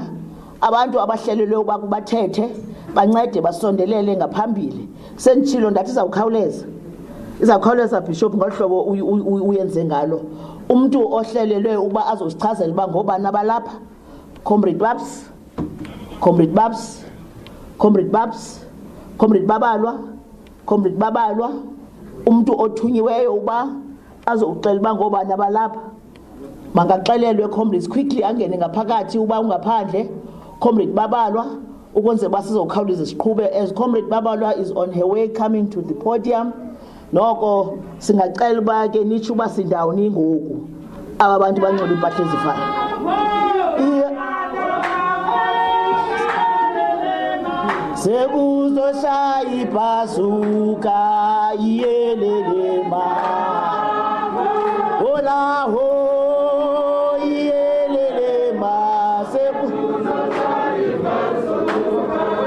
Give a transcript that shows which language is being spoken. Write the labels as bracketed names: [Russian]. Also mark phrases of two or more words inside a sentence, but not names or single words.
[Xhosa] Abantu abahlelelwe ukuba kubathethe bancede basondelele ngaphambili. Sentshilo ndathi izawukhawuleza Bishop ngohlobo uyenze ngalo. Umuntu ohlelelwe ukuba azosichazela uba ngobani abalapha. Comrade Babs, Comrade Babs, Comrade Babs, Comrade Babalwa, Comrade Babalwa, umuntu othunyiweyo uba azoxela uba ngobani abalapha. Mangaxelelwe [English] comrades quickly [Xhosa] angene ngaphakathi uba ungaphandle. Comrade Babalwa ukwenze basizokhawuleza siqhube [English] as Comrade Babalwa is on her way coming to the podium. [Xhosa] Noko singacela uba ke nithi uba sindawuni ngoku aba bantu bancola impahla ezifana. [Zulu] Sekuzoshaya ibhazuka iyelelema olaho iyelelema sekuzoshaya ibhazuka